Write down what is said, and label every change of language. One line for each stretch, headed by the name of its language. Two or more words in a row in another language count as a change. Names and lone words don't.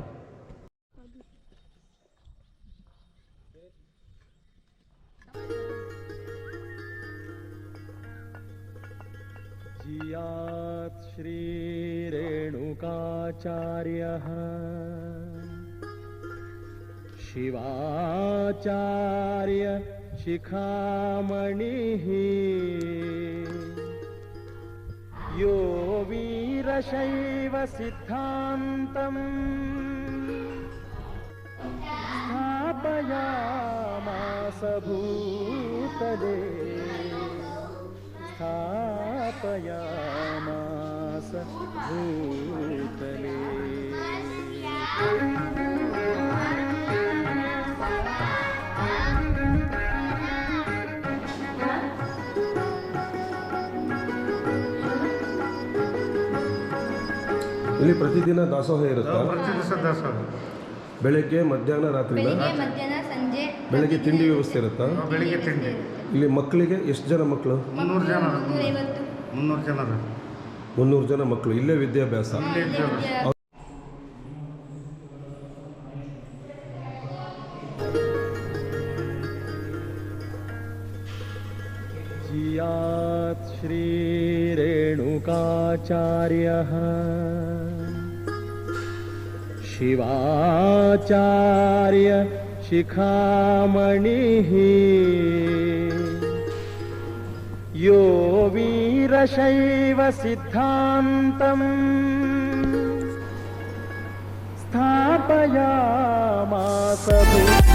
Sanskrit: ಜಿಯಾತ್ ಶ್ರೀ ರೇಣುಕಾಚಾರ್ಯಃ ಶಿವಾಚಾರ್ಯ ಶಿಖಾಮಣಿಃ यो वीरशैव सिद्धान्तम् स्थापयति स्थापयामास भूतले स्थापयामास भूतले
Kannada: ಇಲ್ಲಿ ಪ್ರತಿದಿನ ದಾಸೋಹ ಇರುತ್ತಾ? ಪ್ರತಿ ದಿವಸ ದಾಸೋಹ. ಬೆಳಗ್ಗೆ ಮಧ್ಯಾಹ್ನ ರಾತ್ರಿ ಬೆಳಿಗ್ಗೆ ಮಧ್ಯಾಹ್ನ ಸಂಜೆ ಬೆಳಗ್ಗೆ ತಿಂಡಿ ವ್ಯವಸ್ಥೆ ಇರುತ್ತಾ? ಬೆಳಿಗ್ಗೆ ತಿಂಡಿ. ಇಲ್ಲಿ ಮಕ್ಕಳಿಗೆ ಎಷ್ಟು ಜನ ಮಕ್ಕಳು? 300 ಜನ. 350. 300 ಜನ. 300 ಜನ ಮಕ್ಕಳು. ಇಲ್ಲೇ ವಿದ್ಯಾಭ್ಯಾಸ.
Sanskrit: जियात् श्रीरेणुकाचार्यः शिवाचार्य शिखामणिः यो वीरशैव सिद्धान्तम् स्थापयामास